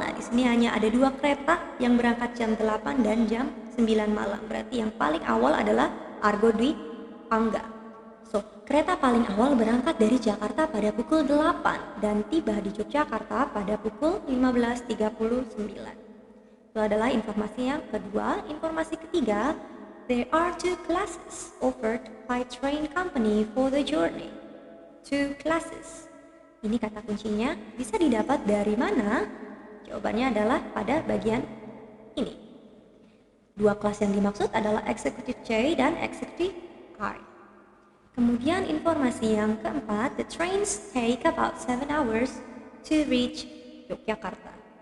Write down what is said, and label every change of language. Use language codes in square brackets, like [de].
[id] Nah, di sini hanya ada dua kereta yang berangkat jam 8 dan jam 9 malam. Berarti yang paling awal adalah Argo Dwi Pangga. So, kereta paling awal berangkat dari Jakarta pada pukul 8 dan tiba di Yogyakarta pada pukul 15.39. Itu adalah informasi yang kedua. Informasi ketiga, [en] there are two classes offered by train company for the journey. Two classes. [id] Ini kata kuncinya, bisa didapat dari mana? Jawabannya adalah pada bagian ini. Dua kelas yang dimaksud adalah Executive J dan Executive I. Kemudian informasi yang keempat, [en] the trains take about 7 hours to reach Yogyakarta.